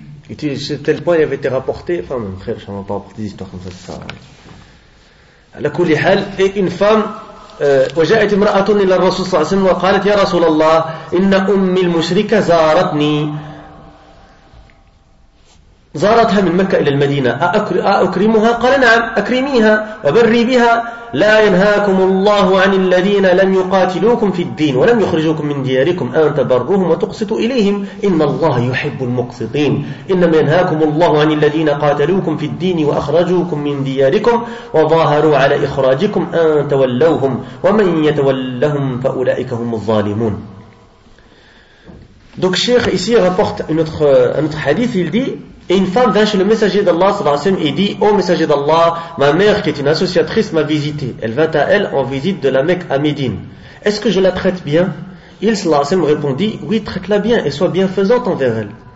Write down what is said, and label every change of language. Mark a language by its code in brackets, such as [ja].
[fr] Et tu, c'est tel point il avait été rapporté. Enfin, mon frère, je ne vais pas rapporter des histoires comme ça. C'est ça. La Koulihal et une femme. [ar] وجاءت امرأة إلى الرسول صلى الله عليه وسلم وقالت يا رسول الله إن أمي المشركة زارتني زارتها من مكة إلى المدينة أكرمها قال نعم أكرميها وبري بها لا ينهاكم الله عن الذين لم يقاتلوكم في الدين ولم يخرجوكم من دياركم أن تبروهم وتقسطوا إليهم إن الله يحب المقسطين إنما ينهاكم الله عن الذين قاتلوكم في الدين وأخرجوكم من دياركم وظاهروا على إخراجكم أن تولوهم ومن يتولهم فأولئك هم الظالمون. [fr] Donc Cheikh ici rapporte un autre hadith, il dit: et une femme vint chez le messager d'Allah sallallahu alayhi wa sallam et dit: ô messager d'Allah, ma mère qui est une associatrice m'a visitée. Elle vint à elle en visite de la Mecque à Médine. Est-ce que je la traite bien? Il sallallahu alayhi wa sallam répondit: oui, traite-la bien et sois bienfaisante envers elle.